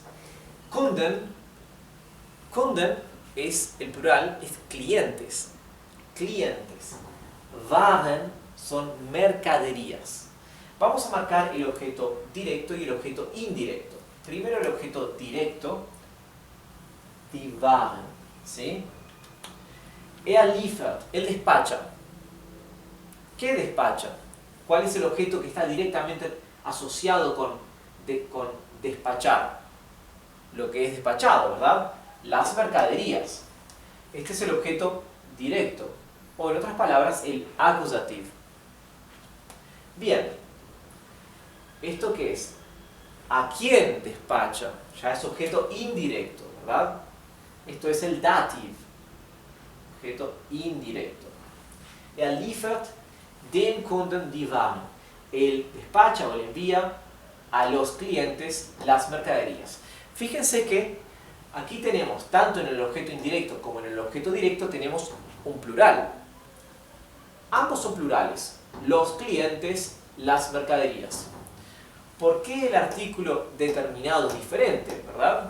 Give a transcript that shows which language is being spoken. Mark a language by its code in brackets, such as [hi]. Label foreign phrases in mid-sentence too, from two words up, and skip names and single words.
[es] Kunden es el plural, es clientes. Clientes. Waren son mercaderías. Vamos a marcar el objeto directo y el objeto indirecto. Primero el objeto directo, [de] die Waren, ¿sí? Er liefert, [es] él despacha. ¿Qué despacha? ¿Cuál es el objeto que está directamente asociado con despachar? Lo que es despachado, ¿verdad? Las mercaderías. Este es el objeto directo, o en otras palabras, el acusativo. Bien, ¿esto qué es? ¿A quién despacha? Ya es objeto indirecto, ¿verdad? Esto es el dative, objeto indirecto. [de] Er liefert den Kunden die Waren. [es] Él despacha o le envía a los clientes las mercaderías. Fíjense que aquí tenemos, tanto en el objeto indirecto como en el objeto directo, tenemos un plural. Ambos son plurales. Los clientes, las mercaderías. ¿Por qué el artículo determinado es diferente, verdad?